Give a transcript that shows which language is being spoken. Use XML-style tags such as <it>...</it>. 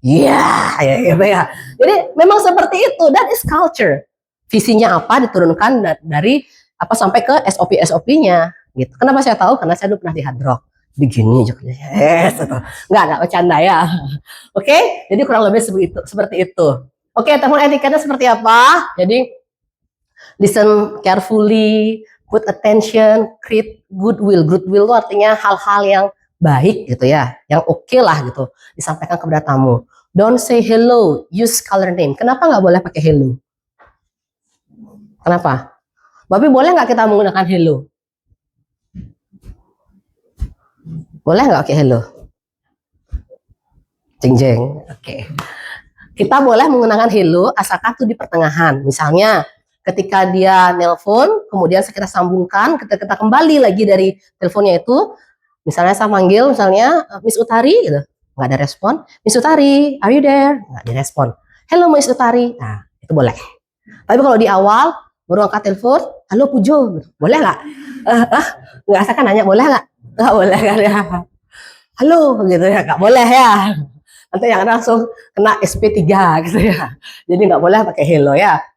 <id>Iya, ya gitu ya. Jadi memang seperti itu,</id> <en>that is culture.</en> <id>Visinya apa diturunkan dari apa sampai ke SOP-nya gitu. Kenapa saya tahu? Karena saya dulu pernah di Hard Rock. Begini aja. Yes, enggak bercanda ya. Oke, jadi kurang lebih seperti itu. Oke, telepon etiketnya seperti apa?</id> <en>Jadi listen carefully, put attention, create goodwill.</en> <id>Goodwill itu artinya hal-hal yang baik gitu ya, yang oke lah gitu, disampaikan kepada tamu.</id> <en>Don't say hello, use color name.</en> <id>Kenapa nggak boleh pakai hello? Kenapa? Tapi boleh nggak kita menggunakan hello? Boleh nggak pakai hello? Jeng. Oke. Kita boleh menggunakan hello asalkan itu di pertengahan. Misalnya ketika dia nelpon, kemudian kita sambungkan, kita kembali lagi dari teleponnya itu, misalnya saya manggil, misalnya Miss Utari, gitu, nggak ada respon.</id> <en>Miss Utari, are you there?</en> <id>Nggak direspon. Hello Miss Utari, nah itu boleh. Tapi kalau di awal baru angkat telepon, halo Pujo, boleh nggak? Nggak, saya kan nanya boleh nggak? Nggak boleh kan ya? Halo, gitu ya, nggak boleh ya. Nanti yang langsung kena SP3 gitu ya. Jadi nggak boleh pakai hello ya.</id>